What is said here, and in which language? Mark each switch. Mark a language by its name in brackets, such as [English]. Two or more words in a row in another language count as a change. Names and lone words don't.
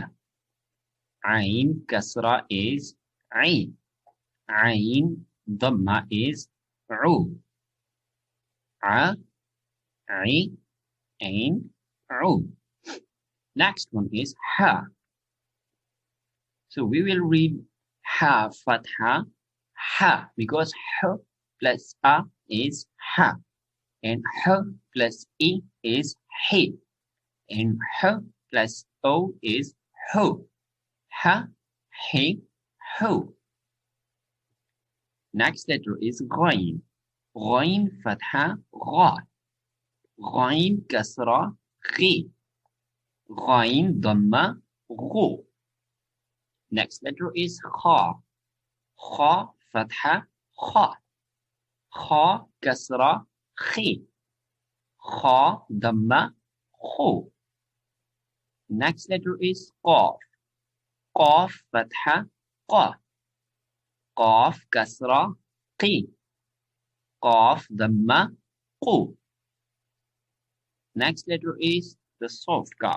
[English] Ain Kasra is I. Ain Dhamma is U. A, I, Ain, U. Next one is Ha. So we will read Ha Fatha, Ha, because Ha plus A is Ha, and Ha plus E is He, and Ha plus O is Ho. Ha, He, Ho. Next letter is Ghain. Ghain Fatha, Gha. Ghain Kasra, Ghi. Ghain Dhamma, Ghu. Next letter is Kha. Kha Fatha, Kha. Kha Kasra, Khi. Kha Dhamma, Khu. Next letter is Qaf. Qaf Fatha, Qa. Qaf Kasra, Qi. Qaf Dhamma, Qu. Next letter is the soft Kaf.